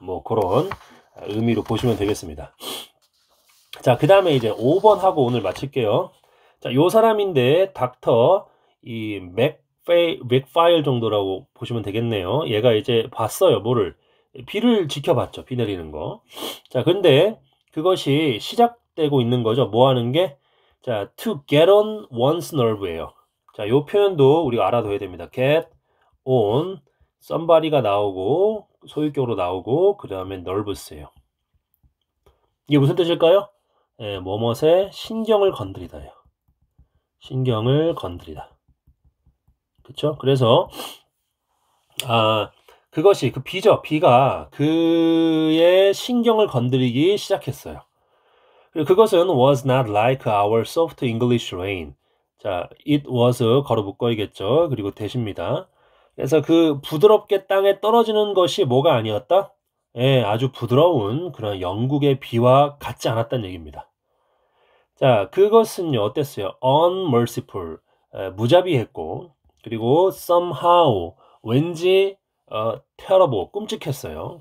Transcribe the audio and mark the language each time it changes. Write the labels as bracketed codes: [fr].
[ko] 뭐 그런 의미로 보시면 되겠습니다. 자, 그 다음에 이제 5번 하고 오늘 마칠게요. 자, 요 사람인데 닥터 이 맥파일 정도라고 보시면 되겠네요. 얘가 이제 봤어요. 뭐를? 비를 지켜봤죠. 비 내리는 거. 자, 근데 그것이 시작되고 있는 거죠. 뭐 하는 게? [en] 자, to get on one's nerve예요. [ko] 자, 요 표현도 우리가 알아둬야 됩니다. [en] get on, [ko] somebody가 나오고 소유격으로 나오고 그 다음에 nervous예요. 이게 무슨 뜻일까요? 예, 뭐뭇의 신경을 건드리다예요. 신경을 건드리다. 그쵸? 그래서 그것이 비죠. 비가 그의 신경을 건드리기 시작했어요. 그리고 그것은 [en] was not like our soft English rain. [ko] 자, [en] it was [ko] 걸어 묶어야겠죠. 그리고 대십니다. 그래서 그 부드럽게 땅에 떨어지는 것이 뭐가 아니었다? 예, 아주 부드러운 그런 영국의 비와 같지 않았다는 얘기입니다. 자, 그것은요, 어땠어요? [en] unmerciful, [ko] 무자비했고, 그리고 [en] somehow, [ko] 왠지, [en] terrible, [ko] 끔찍했어요.